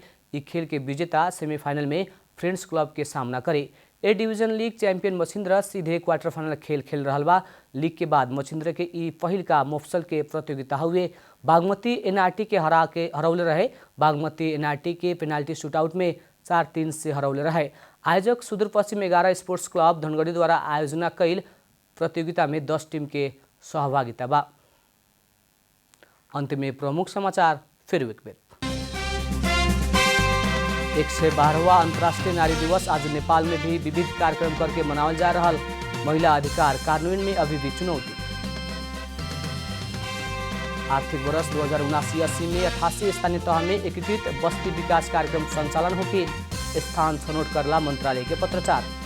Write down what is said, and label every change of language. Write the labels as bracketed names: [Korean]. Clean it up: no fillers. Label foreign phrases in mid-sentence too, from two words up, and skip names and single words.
[Bhojpuri] ई खेल के विजेता सेमीफाइनल में फ्रेंड्स क्लब के सामना करे। ए डिवीजन लीग चैंपियन मछिन्द्र सीधे क्वार्टर फाइनल खेल रहल बा। लीग के बाद मछिन्द्र के ई पहिल का मुफसल के प्रतियोगिता हुए। बागमती एनआरटी के हरौले रहे। बागमती एनआरटी के पेनाल्टी शूटआउट में 4-3 से हरौले रहे। आयोजक सुदूरपश्चिम 11 स्पोर्ट्स क्लब धनगढ़ी द्वारा आयोजना कैल प्रतियोगिता में 10 टीम के सहभागिता बा। अंत में प्रमुख समाचार फिर एक बेर। 112वां अंतर्राष्ट्रीय नारी दिवस आज नेपाल में भी विविध कार्यक्रम करके मनावल जा रहा। महिला अधिकार कानून में अभी भी चुनौती। आर्थिक वर्ष 2079-80 में 88 स्थानीय तह में एकीकृत बस्ती विकास कार्यक्रम संचालन होके स्थान छनौट करला मंत्रालय के पत्रचार।